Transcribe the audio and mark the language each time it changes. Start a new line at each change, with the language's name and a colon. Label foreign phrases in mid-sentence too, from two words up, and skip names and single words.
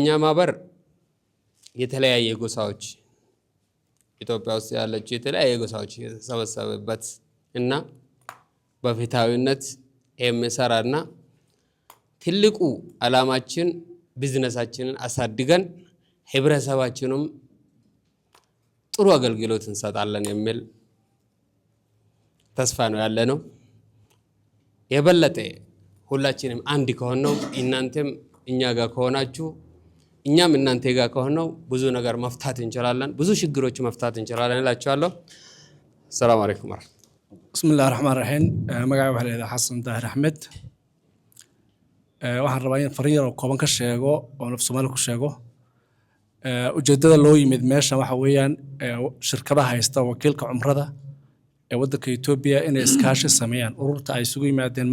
Amharic: ማህበር የተለያየ ጎሳዎች ኢትዮጵያ ውስጥ ያለችው የተለያየ ጎሳዎች የተሰበሰበበት እና በፍትሃዊነት የሚሰራና ትልቁ ዓላማችን ቢዝነሳችንን አሳድገን ህብረተሰባችንም ጥሩ አገልግሎት እንሰጣለን የሚል ተስፋ ነው ያለ ነው። የበለጠ ሁላችንም አንድ ከሆነው እናንተም እኛ ጋር ከሆናችሁ እኛም እናንተ ጋር ከሆነው ብዙ ነገር መፍታት እንችላለን፣ ብዙ ችግሮች መፍታት እንችላለን እላችኋለሁ።
Arabic: السلام عليكم። بسم الله الرحمن الرحيم
Somali: magacayga waxa la yiraahdaa Xasan Daahir Axmed waxaan rabaa in fariin oo kooban ka sheego oo naf Soomaali ku sheego ujeedada loo yimid meesha waxa weeyaan shirkadaha haysta wakiilka cumrada ee waddanka Itoobiya inay iskaashi sameeyaan ururta ay isugu yimaadeen